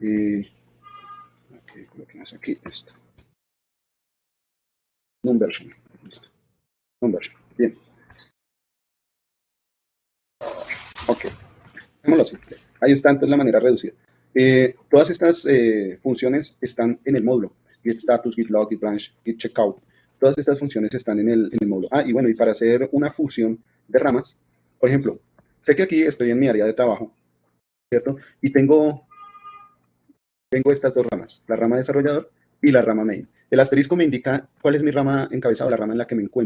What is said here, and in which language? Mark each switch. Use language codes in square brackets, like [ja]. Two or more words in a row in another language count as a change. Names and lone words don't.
[es] Ok, coloquemos aquí esto. Non-version. Listo. Non-version. Bien. Ok. Démoslo así. Ahí está entonces la manera reducida. Todas estas funciones están en el módulo. Git status, git log, git branch, git checkout. Todas estas funciones están en el módulo. Y bueno, y para hacer una fusión de ramas, por ejemplo, sé que aquí estoy en mi área de trabajo, ¿cierto? Y tengo estas dos ramas, la rama desarrollador y la rama main. El asterisco me indica cuál es mi rama encabezada, la rama en la que me encuentro.